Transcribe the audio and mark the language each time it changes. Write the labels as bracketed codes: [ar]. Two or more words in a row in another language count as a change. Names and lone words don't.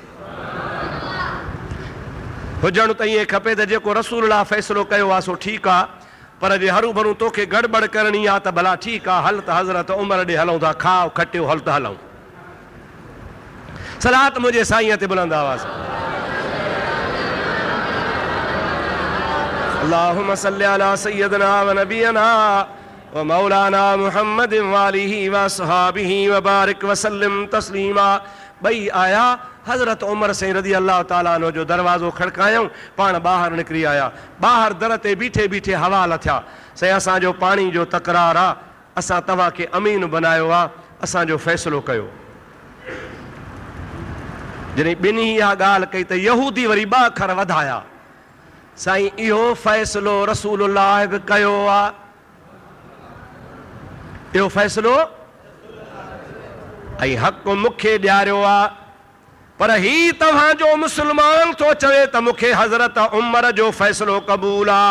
[sd] हुजणु त ईअं खपे त जेको रसूलुल्लाह फ़ैसिलो कयो आहे सो ठीकु आहे, पर जे हरू भरू तोखे गड़बड़ करणी आहे त भला ठीकु आहे, हल त हज़रत उमर ॾे हलूं था, खाओ खटियो, हल त हलूं। सलात मुंहिंजे साईं ते बुलंद आवाज़। [ar] اللهم صل على سيدنا و نبينا و مولانا محمد و آله و أصحابه و بارك و سلم تسليما. [sd] ॿई आया, हज़रत उमर साईं [ar] رضي الله تعالى عنه [sd] जो दरवाज़ो खड़कायूं, पाण ॿाहिरि निकिरी आया। ॿाहिरि दर ते बीठे बीठे हवाला थिया, साईं असांजो पाणी जो तकरार आहे, असां तव्हांखे अमीन बनायो आहे, असांजो फ़ैसिलो कयो। जॾहिं ॿिन्ही इहा ॻाल्हि कई त यहूदी वरी ॿ अखर वधाया, साईं इहो फ़ैसिलो रसूलुल्लाह बि कयो आहे, इहो फ़ैसिलो ऐं हक़ मूंखे ॾियारियो आहे, पर ही तव्हांजो मुसलमान तो चवे त मूंखे हज़रत उमर जो फ़ैसिलो क़बूल आ।